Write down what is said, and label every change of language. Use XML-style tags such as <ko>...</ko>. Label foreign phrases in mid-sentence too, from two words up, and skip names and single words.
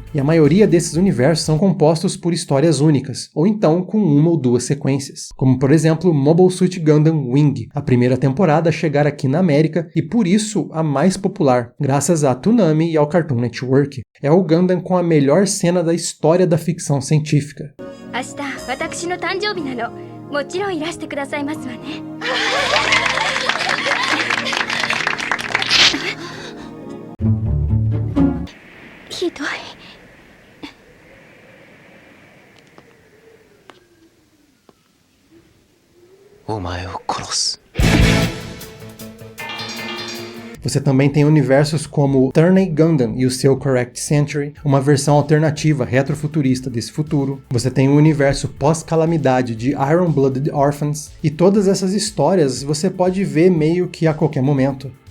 <pt>E a maioria desses universos são compostos por histórias únicas, ou então com uma ou duas sequências. Como por exemplo, Mobile Suit Gundam Wing, a primeira temporada a chegar aqui na América e por isso a mais popular, graças à Toonami e ao Cartoon Network. É o Gundam com a melhor cena da história da ficção científica.</pt> <ja>明日、私の誕生日なの。もちろんいらしてくださいますわね。ひどい。お前を殺す。</ja> <pt>Você também tem universos como Turney Gundam e o seu Correct Century, uma versão alternativa retrofuturista desse futuro. Você tem o universo pós-calamidade de Iron Blooded Orphans, e todas essas histórias você pode ver meio que a qualquer momento.</pt>